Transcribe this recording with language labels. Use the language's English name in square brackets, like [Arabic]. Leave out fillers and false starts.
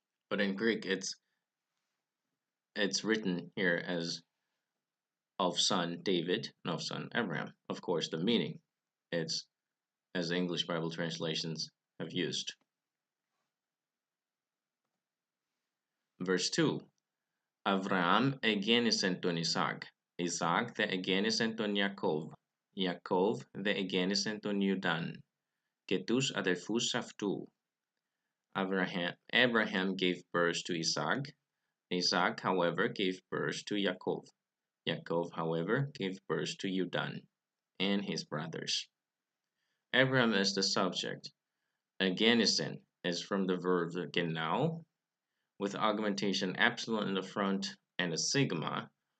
[English] But in Greek, it's written here as of son David and of son Abraham. Of course, the meaning, it's as the English Bible translations have used. [Greek] Verse 2. Avram εγέννησεν τον Isaac. Isaac δε εγέννησεν τον Ιακώβ. Ιακώβ δε εγέννησεν τον Ιουδάν και τους αδελφούς αυτού. [English] Abraham gave birth to Isaac. Isaac, however, gave birth to Yaakov. Yaakov, however, gave birth to Judan and his brothers. Abraham is the subject. Egennisen is from the verb genau, with augmentation epsilon in the front and a sigma.